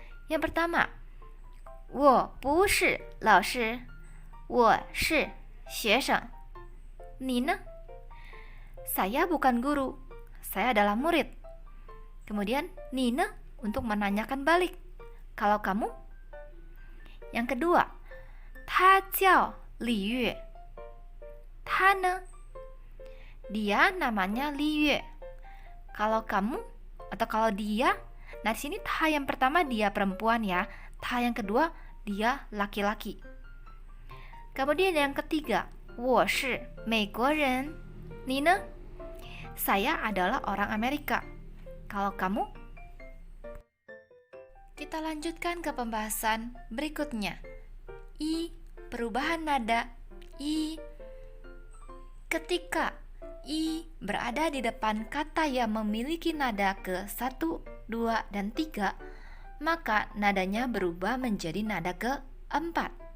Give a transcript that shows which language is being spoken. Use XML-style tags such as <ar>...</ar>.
<id>Yang pertama,</id> <zh>我不是老师，我是学生。你呢?</zh> <id>Saya bukan guru, saya adalah murid. Kemudian,</id> <zh>你呢</zh> <id>untuk menanyakan balik. Kalau kamu? Yang kedua,</id> <zh>他叫李月，他呢?</zh> <id>Dia namanya Li Yue. Kalau kamu atau kalau dia, nah di sini ta yang pertama dia perempuan ya, ta yang kedua dia laki-laki. Kemudian yang ketiga,</id> <zh>我是美国人，你呢?</zh> <id>Saya adalah orang Amerika. Kalau kamu? Kita lanjutkan ke pembahasan berikutnya. I, perubahan nada I. Ketika I berada di depan kata yang memiliki nada ke 1, 2, dan 3, maka nadanya berubah menjadi nada ke-4.</id>